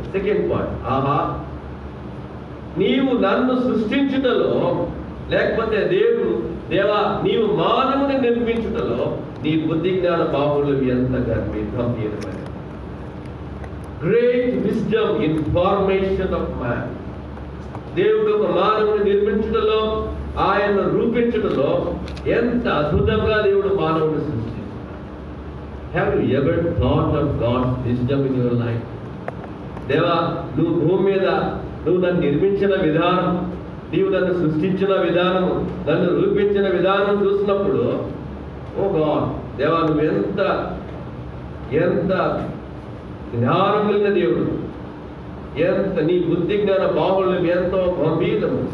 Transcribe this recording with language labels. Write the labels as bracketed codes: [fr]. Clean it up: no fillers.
[te] Second point, ఆహా నీవు నన్ను సృష్టించుటలో, లేకపోతే దేవా నీవు మానవుని నిర్మించుటలో నీ బుద్ధి జ్ఞాన బాహులు ఎంత గంభీరమైన. [en] Great wisdom in formation of man. [te] దేవుడు ఒక మానవుని నిర్మించుటలో, ఆయన్ను రూపించుటలో ఎంత అద్భుతంగా దేవుడు మానవుని సృష్టించాడు. [en] Have you ever thought of God's wisdom in your life? [te] దేవా నువ్వు భూమి మీద నువ్వు నన్ను నిర్మించిన విధానం, నీవు నన్ను సృష్టించిన విధానం, నన్ను రూపించిన విధానం చూసినప్పుడు ఓ గాడ్ దేవా నువ్వు ఎంత జ్ఞానం కలిగిన దేవుడు, ఎంత నీ బుద్ధి జ్ఞాన బాహుళ్యం ఎంతో గంభీరము.